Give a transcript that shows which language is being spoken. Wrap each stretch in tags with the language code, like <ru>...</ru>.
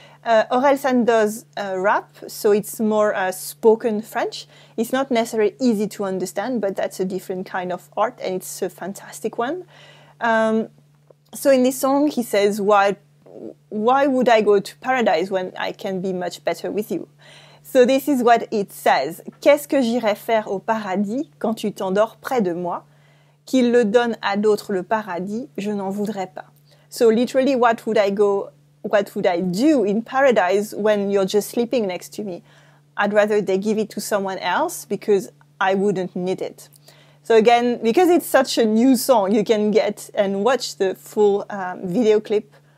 <en>Orelsan does rap, so it's more spoken French. It's not necessarily easy to understand, but that's a different kind of art, and it's a fantastic one. So in this song, he says, why would I go to paradise when I can be much better with you? So this is what it says.</en> <fr>Qu'est-ce que j'irais faire au paradis quand tu t'endors près de moi? Qu'il le donne à d'autres le paradis, je n'en voudrais pas.</fr> <en>So literally, what would I do in paradise when you're just sleeping next to me? I'd rather they give it to someone else because I wouldn't need it. So again, because it's such a new song, you can get and watch the full video clip</en>